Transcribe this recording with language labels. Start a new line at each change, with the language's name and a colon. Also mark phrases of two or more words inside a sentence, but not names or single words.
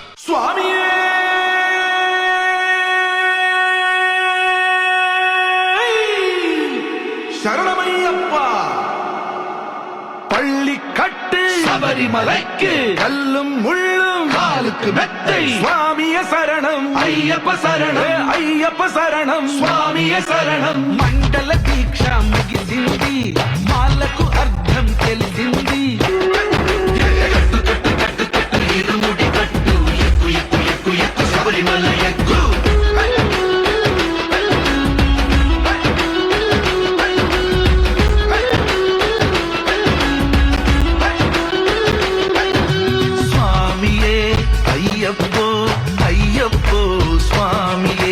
Tamil: சுவாமியே சரணமையப்பா. பள்ளி கட்டு சபரிமலைக்கு கல்லும் முள்ளும் காலுக்கு மெத்தை. சுவாமிய சரணம் ஐயப்ப சரணம் ஐயப்ப சரணம்
Telugu: స్వామియ శరణం. మండల దీక్ష ముగిసింది, మాలకు అర్థం తెలిసింది. కట్టు కట్టు కట్టు కట్టు ఇరుముడి కట్టు, ఎక్కు ఎక్కు ఎక్కు ఎక్కు శబరిమల ఎక్కు. స్వామియే అయ్యప్పో అయ్యప్పో స్వామియే